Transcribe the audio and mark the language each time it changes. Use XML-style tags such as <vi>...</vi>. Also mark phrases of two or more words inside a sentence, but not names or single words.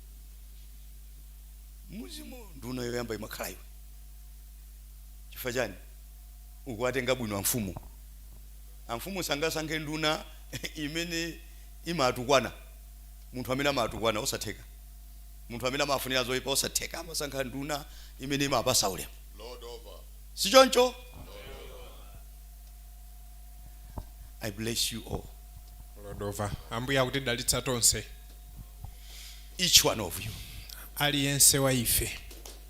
<ny>muzimo nduna yoyamba imakhala iwe chifukwa chani ukwatenga bwino amfumu sangasankhe nduna imene imatukwana munthu amene amatukwana osatheka munthu amene amafunira zoyipa osatheka amasankha nduna imene imapasa ulemu.</ny> <en>Lord over.</en> <ny>Si choncho?</ny> <en>I bless you all. Lord over.</en> <ny>Ambuye akutidalitsa tonse.</ny> <en>Each one of you.</en> <ny>Aliyense wa ife.</ny>